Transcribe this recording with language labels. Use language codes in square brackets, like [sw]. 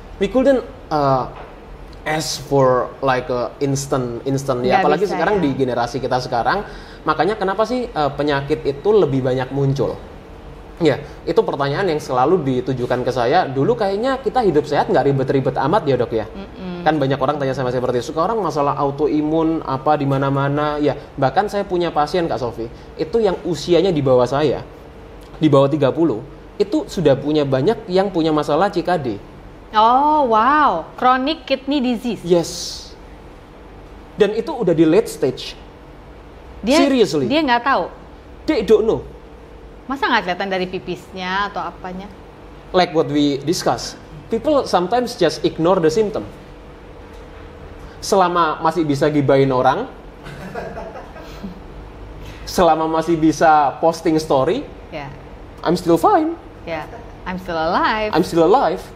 [en] We couldn't ask for like a instant ya. [id] Nggak Apalagi bisa, sekarang ya. di generasi kita sekarang. Makanya kenapa sih penyakit itu lebih banyak muncul? Ya, itu pertanyaan yang selalu ditujukan ke saya. Dulu kayaknya kita hidup sehat nggak ribet-ribet amat ya dok ya. Kan banyak orang tanya sama saya seperti itu. Sekarang masalah autoimun apa di mana-mana. Ya, bahkan saya punya pasien Kak Sofi, itu yang usianya di bawah saya, di bawah 30, itu sudah punya banyak yang punya masalah CKD. [en] Oh wow, chronic kidney disease. [id] Yes. Dan itu udah di late stage. Seriously. Dia nggak tahu. [en] They don't know. [id] Masa nggak kelihatan dari pipisnya atau apanya? [en] Like what we discuss. People sometimes just ignore the symptom. [id] Selama masih bisa gibahin orang, selama masih bisa posting story, Ya, [en] I'm still fine. ya. I'm still alive. I'm still alive.